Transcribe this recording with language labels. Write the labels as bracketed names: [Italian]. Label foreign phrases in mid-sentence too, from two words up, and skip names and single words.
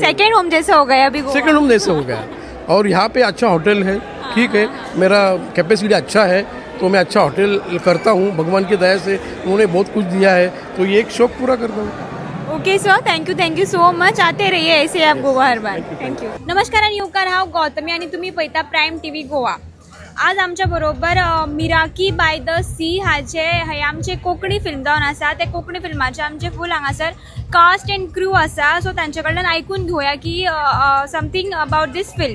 [English] second home [Hindi] जैसे हो गया अभी गोवा। [English] second home [Hindi] जैसे हो गया। और यहाँ पे अच्छा होटल है, ठीक है, मेरा कैपेसिटी अच्छा है, तो मैं अच्छा होटल करता हूँ। भगवान की दया से उन्होंने बहुत कुछ दिया है, तो ये एक शौक पूरा करता हूँ। [English] okay sir, thank you so much. [Hindi] आते रहिए ऐसे आप गोवा हर बार. [English] thank you. [Konkani] नमस्कार आणि येवकार, हांव गौतमी आणि तुम्ही पळयता प्रायम टीव्ही गोवा. आज आमच्या बरोबर मिराकी बाय द सी हाचे हे आमचे कोंकणी फिल्म जावन आसा. ते कोंकणी फिल्माचे आमचे फूल हांगासर [English] cast and crew [Konkani] आसा. सो तांचे कडल्यान आयकून घेवया की [English] something about this film.